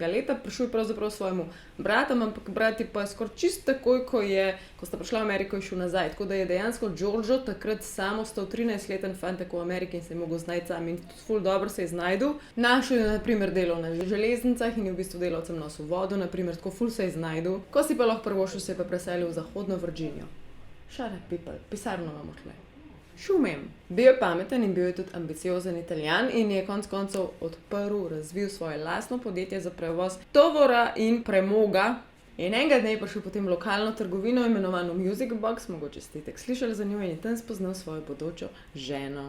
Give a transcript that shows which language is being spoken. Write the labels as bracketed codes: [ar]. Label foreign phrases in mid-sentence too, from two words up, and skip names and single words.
[sl] leta, prišel je pravzaprav svojemu bratom, ampak brat je pa skoraj čist takoj, ko sta prišla v Ameriko, je šel nazaj. Tako da je dejansko Giorgio takrat sam ostal 13-leten fantek v Ameriki in se je mogel znajti sam in ful dobro se je znajdel. Našel je na primer delo na železnicah in je v bistvu delavcem nosil vodo, na primer, tako ful se je znajdel. Ko si pa lahko prvošel, se je pa preselil v Zahodno Virginijo. [en] Shut up people, [sl] pisarno imamo tle. Šumem. Bil je pameten in bil je tudi ambiciozen Italijan in je konec koncev odprl, razvil svoje lastno podjetje za prevoz tovora in premoga. In enega dne je prišel potem v lokalno trgovino imenovano Music Box, mogoče ste itak slišali za njo in je tam spoznal svojo bodočo ženo.